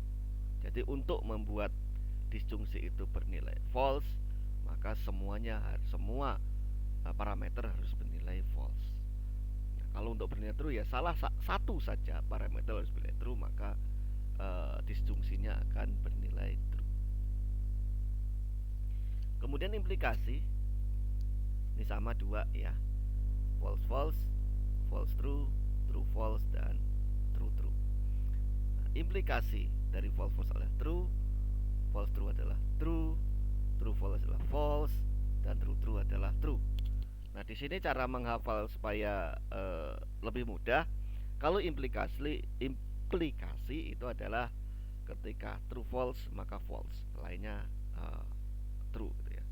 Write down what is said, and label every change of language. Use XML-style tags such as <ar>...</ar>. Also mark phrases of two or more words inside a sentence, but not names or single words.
<id>Jadi untuk membuat disjungsi itu bernilai false, maka semua parameter harus bernilai false. Kalau untuk bernilai true, ya salah satu saja parameter harus bernilai true, maka disjungsinya akan bernilai true. Kemudian implikasi ini sama dua ya,</id> <en>false false, false true, true false, dan true true.</en> <id>Nah, implikasi dari</id> <en>false false adalah true, false true adalah true, true false adalah false, dan true true adalah true.</en> <id>Nah, di sini cara menghafal supaya lebih mudah. Kalau implikasi itu adalah ketika</id> <en>true false</en> <id>maka false, lainnya true gitu ya.</id>